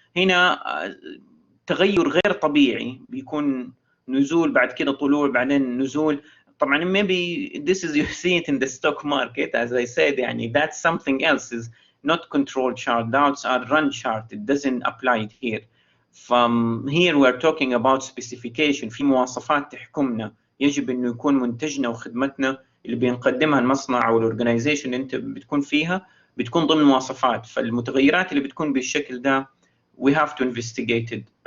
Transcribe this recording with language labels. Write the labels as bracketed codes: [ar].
[ar] هنا تغير غير طبيعي، بيكون نزول بعد كده طلوع بعدين نزول. [en] طبعا maybe this is you see it in the stock market as I said يعني that's something else is not control chart, those are run chart, it doesn't apply here. From here we're talking about specification. [ar] في مواصفات تحكمنا، يجب انه يكون منتجنا وخدمتنا اللي بنقدمها المصنع او الاورجنايزيشن اللي انت بتكون فيها بتكون ضمن مواصفات. فالمتغيرات اللي بتكون بالشكل ده [en] we have to investigate it.